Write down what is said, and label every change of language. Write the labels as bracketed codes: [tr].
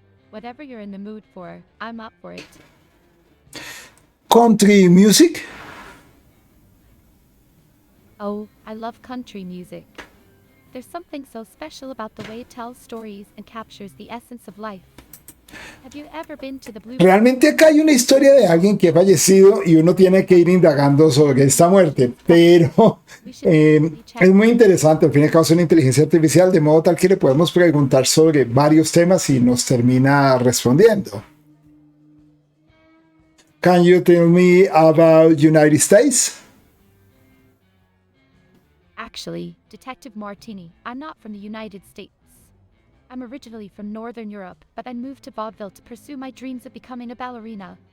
[en] Whatever you're in the mood for, I'm up for it. Country music? Oh, I love country music. There's something so special about the way it tells stories and captures the essence of life. Have you ever been to the Blue? [es] Realmente acá hay una historia de alguien que ha fallecido y uno tiene que ir indagando sobre esta muerte, pero es muy interesante. Al fin y al cabo es una inteligencia artificial, de modo tal que le podemos preguntar sobre varios temas y nos termina respondiendo. [en] Can you tell me about United States? Actually, Detective Martini, I'm not from the United States. I'm originally from Northern Europe, but I moved to Vaudeville to pursue my dreams of becoming a ballerina.